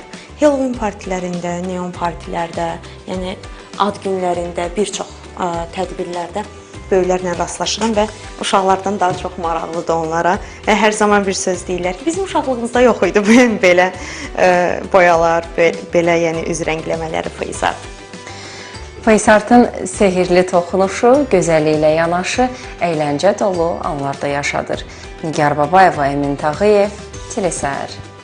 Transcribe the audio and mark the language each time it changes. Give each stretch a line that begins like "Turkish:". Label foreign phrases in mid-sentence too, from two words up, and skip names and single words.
Azerbaijani: Halloween partilərində, neon partilərdə, ad günlərində, bir çox tədbirlərdə böyüklərlə rastlaşıram və uşaqlardan daha çox maraqlıdır onlara. Hər zaman bir söz deyirlər ki, bizim uşaqlığımızda yox idi belə boyalar, belə üz rəngləmələri
English: face art. Face artın
Azerbaijani: sehirli toxunuşu, gözəlliyi ilə yanaşı, əyləncə dolu anlarda yaşadır. Nigar Babayeva, Emin Tağıyev, Telesəhər.